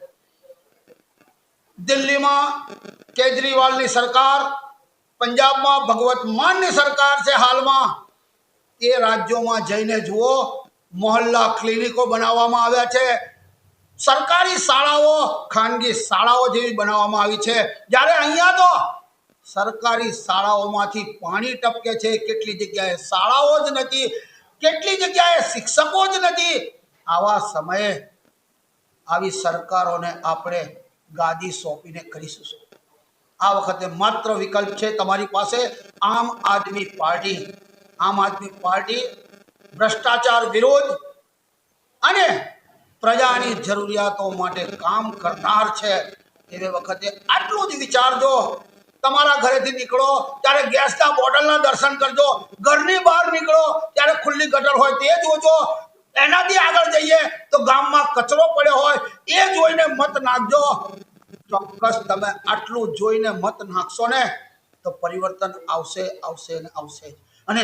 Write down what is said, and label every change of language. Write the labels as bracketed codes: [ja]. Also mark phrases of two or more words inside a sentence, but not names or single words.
[gu] દિલ્હીમાં કેજરીવાલની સરકાર, પંજાબમાં ભગવત માનની સરકાર છે હાલમાં। તે રાજ્યોમાં જઈને જુઓ, મોહલ્લા ક્લિનિકો બનાવવામાં આવ્યા છે, સરકારી શાળાઓ ખાનગી શાળાઓ જેવી બનાવવામાં આવી છે, જ્યારે અહીંયા તો સરકારી શાળાઓમાંથી પાણી ટપકે છે, કેટલી જગ્યાએ શાળાઓ જ નથી, કેટલી જગ્યાએ શિક્ષકો જ નથી, केटली जग्याए शिक्षको ज नथी। આવા સમયે આવી સરકારોને આપણે ગાદી સોંપીને કરીશું શું? આ વખતે માત્ર વિકલ્પ છે તમારી પાસે આમ આદમી પાર્ટી। આમ આદમી પાર્ટી ભ્રષ્ટાચાર વિરોધ અને પ્રજાની જરૂરિયાતો માટે કામ કરનાર છે। એવે વખતે આટલું જ વિચારજો। તમારા ઘરેથી નીકળો ત્યારે ગેસના બોટલના દર્શન કરજો, ઘરની બહાર નીકળો ત્યારે ખુલ્લી ગટર હોય તે જોજો, એનાથી આગળ જઈએ તો ગામમાં કચરો પડ્યો હોય એ જોઈને મત નાખજો। ચોક્કસ તમે આટલું જોઈને મત નાખશો ને તો પરિવર્તન આવશે આવશે ને આવશે।